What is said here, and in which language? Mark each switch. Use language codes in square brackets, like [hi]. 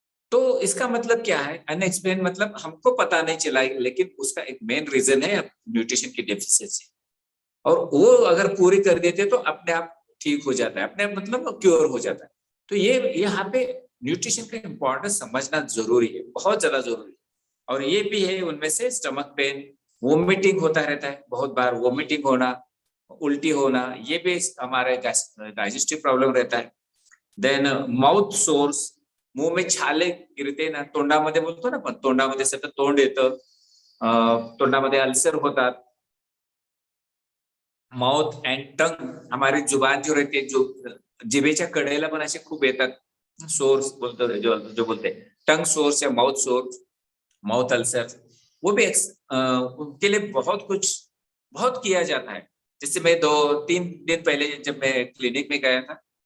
[hi] तो इसका मतलब क्या है, अनएक्सप्लेन मतलब हमको पता नहीं चला, लेकिन उसका एक मेन रीजन है न्यूट्रिशन की डेफिशिएंसी, और वो अगर पूरी कर देते तो अपने आप ठीक हो जाता है, अपने आप मतलब क्योर हो जाता है। तो ये यहाँ पे न्यूट्रिशन का इंपॉर्टेंस समझना जरूरी है, बहुत ज्यादा जरूरी है। और ये भी है उनमें से स्टमक पेन, वोमिटिंग होता रहता है, बहुत बार वोमिटिंग होना, उल्टी होना, ये भी हमारे डाइजेस्टिव प्रॉब्लम रहता है। [mr] देन माउथ सोर्स, [hi] मुंह में छाले गिरते ना, [mr] तोंडामध्ये बोलतो ना आपण, तोंडामध्ये सतत तोंड येतं, तोंडामध्ये अल्सर होतात। [hi] माउथ एंड टंग, हमारी जुबान जो रहती है, जो [mr] जिभेच्या कडेला पण असे खूप येतात सोर्स बोलतो, [hi] जो बोलते टंग सोर्स या माउथ सोर्स, माउथ अल्सर, वो भी उनके लिए बहुत किया जाता है। जैसे मैं 2-3 दिन पहले जब मैं क्लिनिक में गया था,